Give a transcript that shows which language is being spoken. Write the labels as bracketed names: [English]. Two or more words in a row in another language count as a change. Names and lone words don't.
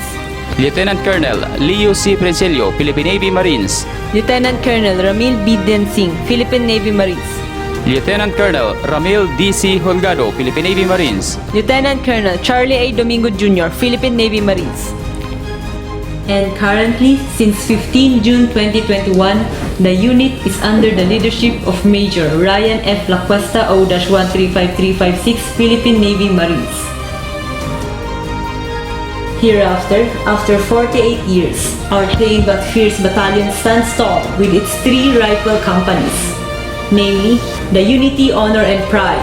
[English] Lieutenant Colonel Leo C. Prenselio, Philippine Navy Marines. Lieutenant Colonel Ramil B. Densing, Philippine Navy Marines. Lieutenant Colonel Ramil D.C. Holgado, Philippine Navy Marines. Lieutenant Colonel Charlie A. Domingo Jr., Philippine Navy Marines. And currently, since 15 June 2021, the unit is under the leadership of Major Ryan F. Lacuesta O-135356, Philippine Navy Marines. Hereafter, after 48 years, our trained but fierce battalion stands tall with its 3 rifle companies, namely the Unity, Honor, and Pride,